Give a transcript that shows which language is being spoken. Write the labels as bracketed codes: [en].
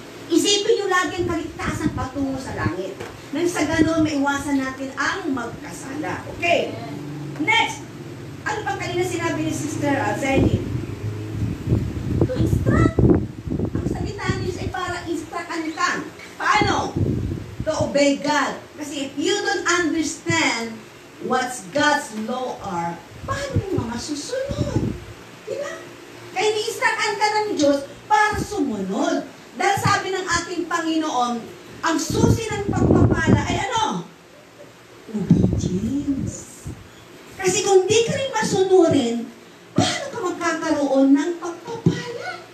[tl] Isipin nyo lagi ang kaligtasan patungo sa langit. Nang sa ganun, maiwasan natin ang magkasala. Okay. Next. Ano pang kanina sinabi ni Sister Zenny? [en] To instruct. [tl] Ang salita ng Diyos ay para instructan ka. Paano? [en] To obey God. Kasi if you don't understand what's God's law are, [tl] paano mo masusunod? Diba? Kaya ni-instructan ka ng Diyos para sumunod. Dahil sabi ng ating Panginoon, ang susi ng pagpapala ay ano? Obedience. Kasi kung di ka rin masunurin, paano ka magkakaroon ng pagpapala?